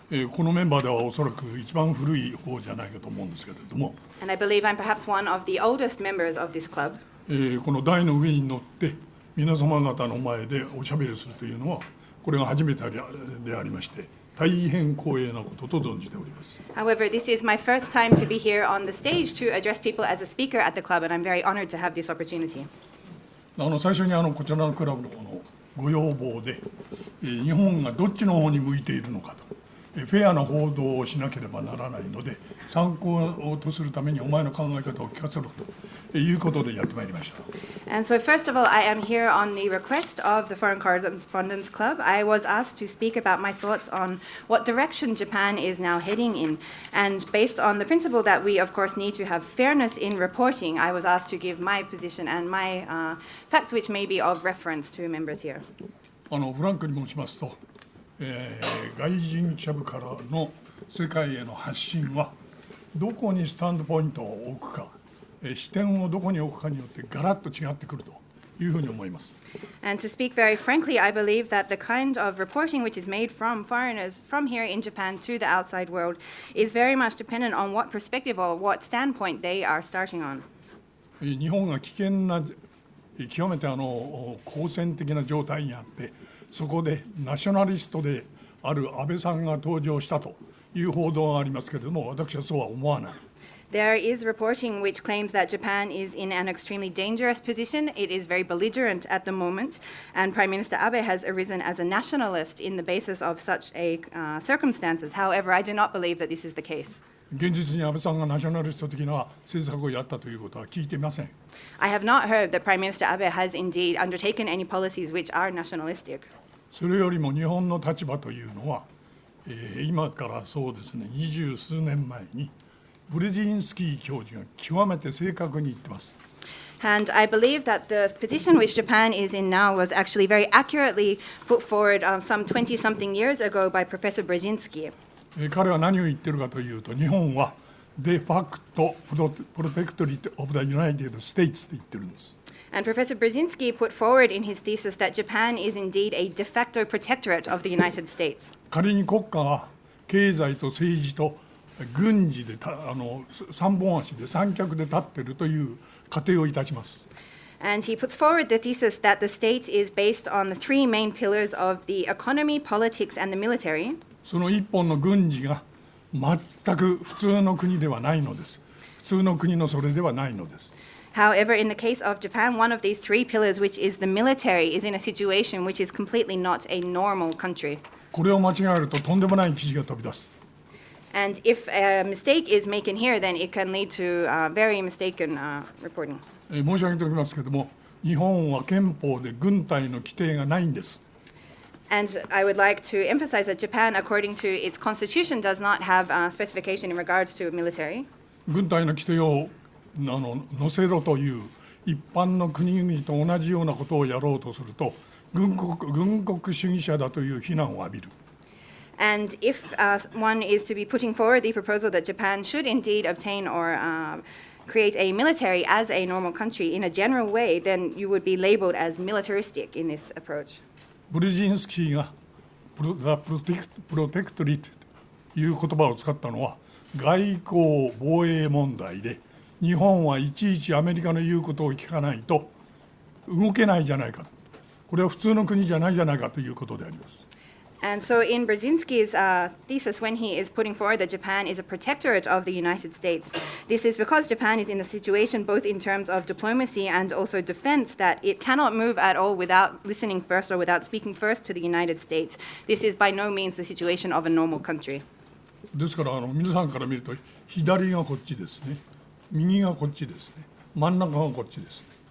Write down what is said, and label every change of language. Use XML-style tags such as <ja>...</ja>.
<ja>このメンバーではおそらく一番古い方じゃないかと思うんですけれども、</ja> <en>And I believe I'm perhaps one of the oldest members of this club.</en> <ja>この台の上に乗って皆様方の前でおしゃべりするというのはこれが初めてでありまして、大変光栄なことと存じております。</ja> <en>However, this is my first time to be here on the stage to address people as a speaker at the club, and I'm very honored to have this opportunity.</en> <ja>最初にこちらのクラブのご要望で、日本がどっちの方に向いているのかと。フェアな報道をしなければならないので、参考とするためにお前の考え方を聞かせろということでやってまいりました。</ja> <en>And so first of all, I am here on the request of the Foreign Correspondents Club. I was asked to speak about my thoughts on what direction Japan is now heading in. And based on the principle that we, of course, need to have fairness in reporting, I was asked to give my position and my facts which may be of reference to members here.</en> <ja>フランクに申しますと、外人記者部からの世界への発信はどこにスタンドポイントを置くか、視点をどこに置くかによってガラッと違ってくるというふうに思います。</ja> <en>And to speak very frankly, I believe that the kind of reporting which is made from foreigners from here in Japan to the outside world is very much dependent on what perspective or what standpoint they are starting on.</en> <ja>日本が危険な極めて好戦的な状態にあって、そこでナショナリストである安倍さんが登場したという報道がありますけれども、私はそうは思わない。</ja> <en>There is reporting which claims that Japan is in an extremely dangerous position. It is very belligerent at the moment, and Prime Minister Abe has arisen as a nationalist in the basis of such circumstances. However, I do not believe that this is the case.</en> <ja>現実に安倍さんがナショナリスト的な政策をやったということは聞いていません。</ja> <en>I have not heard that Prime Minister Abe has indeed undertaken any policies which are nationalistic.</en> <ja>それよりも日本の立場というのは、今からそうですね、20数年前にブレジンスキー教授が極めて正確に言ってます。</ja> <en>And I believe that the position which Japan is in now was actually very accurately put forward some 20-something years ago by Professor Brzezinski.</en> <ja>彼は何を言ってるかというと、日本は</ja> <en>デファクトプロテクトリート・オブ・ザ・ユナイテッド・ステイツ</en> <ja>って言ってるんです。</ja> <en>And Professor Brzezinski put forward in his thesis that Japan is indeed a de facto protectorate of the United States.</en> <ja>仮に国家が経済と政治と軍事で三本足で三脚で立っているという仮定をいたします。</ja> <en>And he puts forward the thesis that the state is based on the three main pillars of the economy, politics, and the military.</en> <ja>その一本の軍事が全く普通の国ではないのです。普通の国のそれではないのです。</ja> <en>However, in the case of Japan, one of these three pillars, which is the military, is in a situation which is completely not a normal country.</en> <ja>これを間違えるととんでもない記事が飛び出す。</ja> <en>And if a mistake is made here, then it can lead to very mistaken reporting.</en> <ja>申し上げておきますけれども、日本は憲法で軍隊の規定がないんです。</ja> <en>And I would like to emphasize that Japan, according to its constitution, does not have specification in regards to military.</en> <ja>軍隊の規定を載せろという一般の国々と同じようなことをやろうとすると、軍国主義者だという非難を浴びる。</ja> <en>And if one is to be putting forward the proposal that Japan should indeed obtain or create a military as a normal country in a general way, then you would be labeled as militaristic in this approach.</en> <ja>ブルジンスキーがプロテクトリートという言葉を使ったのは外交防衛問題で、日本はいちいちアメリカの言うことを聞かないと動けないじゃないか、これは普通の国じゃないじゃないかということであります。</ja> <en>And so in Brzezinski's thesis, when he is putting forward that Japan is a protectorate of the United States, this is because Japan is in the situation, both in terms of diplomacy and also defense, that it cannot move at all without listening first or without speaking first to the United States. This is by no means the situation of a normal country.</en> <ja>ですから皆さんから見ると左がこっちですね、右がこっちですね、真ん中がこっちですね。</ja>